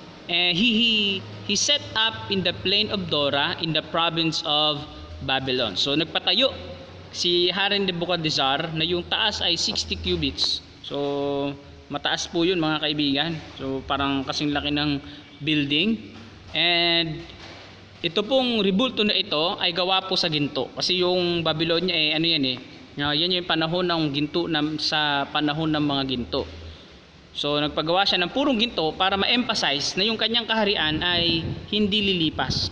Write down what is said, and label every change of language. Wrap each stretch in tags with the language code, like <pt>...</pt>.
<en>He set up in the plain of Dora in the province of Babylon.</en> <tl>So nagpatayo si Hari Nebuchadnezzar na yung taas ay 60 cubits. So mataas po yun mga kaibigan. So parang kasing laki ng building. And ito pong ribulto na ito ay gawa po sa ginto. Kasi yung Babylonia ano yan yan yung panahon ng ginto sa panahon ng mga ginto. So nagpagawa siya ng purong ginto para ma-emphasize na yung kanyang kaharian ay hindi lilipas.</tl>